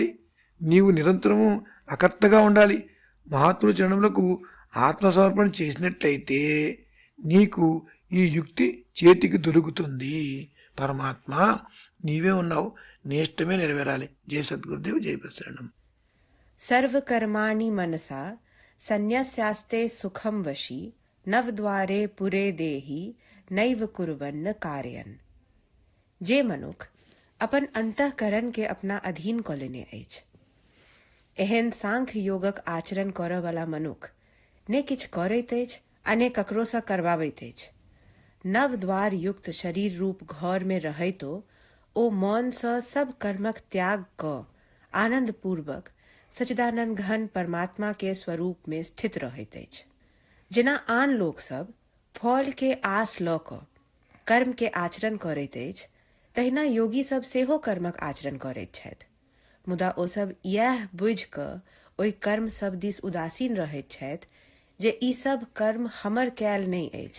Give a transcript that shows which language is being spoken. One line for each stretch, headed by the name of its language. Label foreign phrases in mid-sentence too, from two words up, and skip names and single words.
Telugu: నీవు నిరంతరము అకర్తగా ఉండాలి. మహాత్ముల చరణములకు ఆత్మసమర్పణ చేసినట్లయితే నీకు ఈ యుక్తి చేతికి దొరుకుతుంది. పరమాత్మ నీవే ఉన్నావు, నీ ఇష్టమే నెరవేరాలి. జయ సద్గురుదేవ్, జయ ప్రసరణం.
Sanskrit: सर्वकर्माणि मनसा सन्न्यस्यास्ते सुखम वशी नवद्वारे पुरे देहि नैव कुर्वन्न कार्यन।
Maithili: जे मनुख अपन अंतःकरण के अपना अधीन क लेने अछि, एहन सांख्य योगक आचरण करय वाला मनुख ने किछ करैत अछि आ ने ककरो सँ करवाबैत अछि। नव द्वार युक्त शरीर रूप घर में रहैतो ओ मौन सँ सब कर्मक त्याग क आनंद पूर्वक सच्चिदानंद घन परमात्मा के स्वरूप में स्थित रहैत अछि। जेना आन लोक सब फल के आस ल क कर्म के आचरण करैत अछि, तहिना योगी सब सेहो कर्मक आचरण करैत छथि। मुदा ओ सब इएह बुझि क ओहि कर्म सब दिस उदासीन रहैत छथि जे ई सब कर्म हमर कयल नहि अछि।